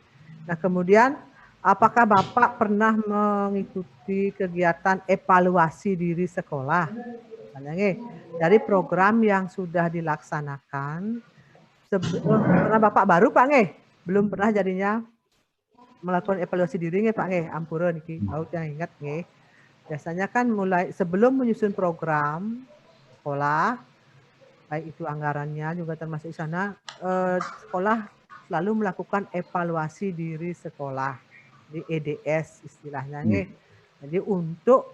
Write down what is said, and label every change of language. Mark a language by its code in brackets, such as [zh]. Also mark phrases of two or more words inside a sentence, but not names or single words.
[id] Nah kemudian apakah Bapak pernah mengikuti kegiatan evaluasi diri sekolah? Misalnya dari program yang sudah dilaksanakan, karena Bapak baru Pak belum pernah jadinya melakukan evaluasi diri Pak [ban] ampura niki, [id] yang ingat biasanya kan mulai sebelum menyusun program sekolah, baik itu anggarannya juga termasuk di sana, sekolah selalu melakukan evaluasi diri sekolah di EDS istilahnya Jadi untuk